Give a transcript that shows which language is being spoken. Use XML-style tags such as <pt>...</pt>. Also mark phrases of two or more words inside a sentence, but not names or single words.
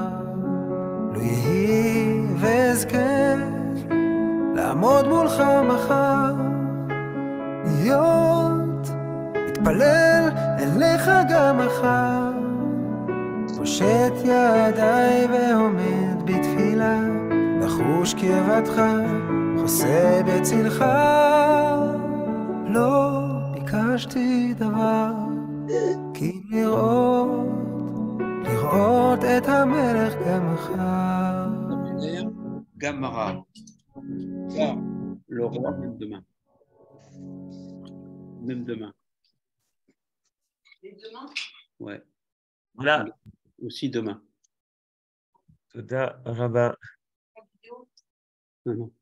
<he>לא יהי ואזכה לעמוד מולך מחר, להיות מתפלל אליך גם מחר, פושט ידיי ועומד בתפילה, לחוש קרבתך, חוסה בצלך. לא ביקשתי דבר, כי לראות את המלך גם מחר. Gamara.</he> <fr>Ça, le roi, même demain. Même demain. Et demain? Ouais. Voilà. Aussi demain.</fr> <he>תודה רבה.</he> <fr>Non, non.</fr>